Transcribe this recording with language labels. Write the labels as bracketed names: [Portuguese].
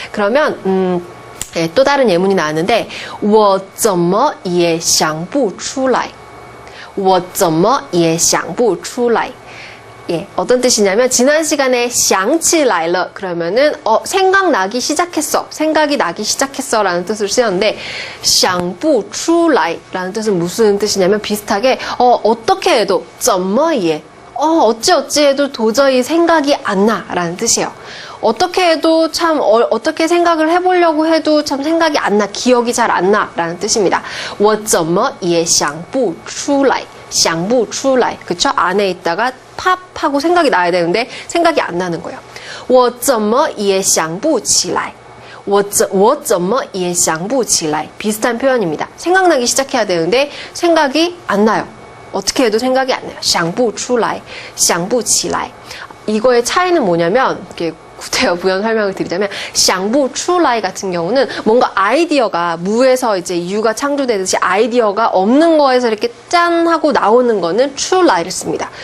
[Korean] 그러면 네, 또 다른 예문이 나왔는데 [Chinese] 我怎么也想不出来我怎么也想不出来 [Korean] 예, 어떤 뜻이냐면 지난 시간에 [Chinese] 想起来了 [Korean] 그러면은 생각나기 시작했어, 생각이 나기 시작했어 라는 뜻을 쓰였는데 [Chinese] 想不出来 [Korean] 라는 뜻은 무슨 뜻이냐면 비슷하게 어떻게 해도 [Chinese] 怎么也 [Korean] 어찌어찌 해도 도저히 생각이 안 나 라는 뜻이에요. 어떻게 해도 참 어떻게 생각을 해보려고 해도 참 생각이 안 나, 기억이 잘 안 나 라는 뜻입니다. [Chinese] 我怎么也想不出来想不出来 [Korean] 그쵸? 안에 있다가 팝 하고 생각이 나야 되는데 생각이 안 나는 거예요. [Chinese] 我怎么也想不起来我怎么也想不起来 [Korean] 비슷한 표현입니다. 생각나기 시작해야 되는데 생각이 안 나요. 어떻게 해도 생각이 안 나요. [Chinese] 想不出来想不起来 [Korean] 이거의 차이는 뭐냐면 이렇게 구태여 부연 설명을 드리자면 [Chinese] 想不出来 [Korean] 같은 경우는 뭔가 아이디어가 무에서 이제 유가 창조되듯이 아이디어가 없는 거에서 이렇게 짠 하고 나오는 거는 [Chinese] 出来 [Korean] 를 씁니다.